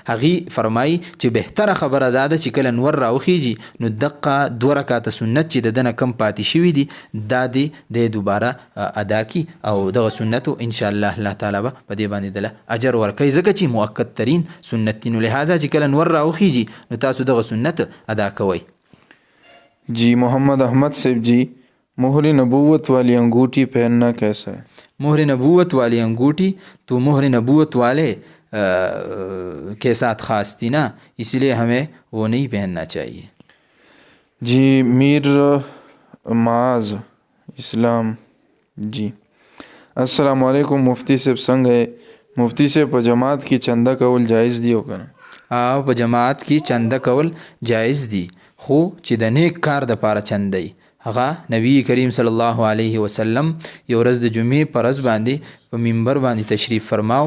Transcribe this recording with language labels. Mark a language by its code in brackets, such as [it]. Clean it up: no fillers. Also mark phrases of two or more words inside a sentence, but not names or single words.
[ps] هغې فرمایي چې بهتره خبره دا ده چې کله نور راوخیږي نو دقه 2 رکعاته سنت چې د دنه کم پاتې شوي دي دا د دوباره ادا کی او دغه سنتو [ar] انشاءالله [ps] الله تعالی به په دې باندې دله اجر ورکوي ځکه چې مؤکد ترین سنت دي. نو لہذا چې کله نور راوخیږي نو تاسو دغه سنت ادا کوئ. [ur] جی محمد احمد صاحب جی مہر نبوت والی انگوٹھی پہننا کیسا ہے؟ مہر نبوت والی انگوٹھی تو مہر نبوت والے کے ساتھ خاص تھی نا اس لیے ہمیں وہ نہیں پہننا چاہیے. [ps] جی میر معاذ اسلام جی [ar] السلام علیکم [ps] مفتی صاحب څنګه مفتی صاحب په جماعت کې چنده کول جایز دی او کنه؟ په جماعت کې چنده کول جایز دی خو چې د نیک کار د پاره چنده هغه نبی کریم [ar] صلی الله علیه وسلم [ps] یو ورځ د جمعې په ورځ باندې په منبر باندې تشریف فرماو.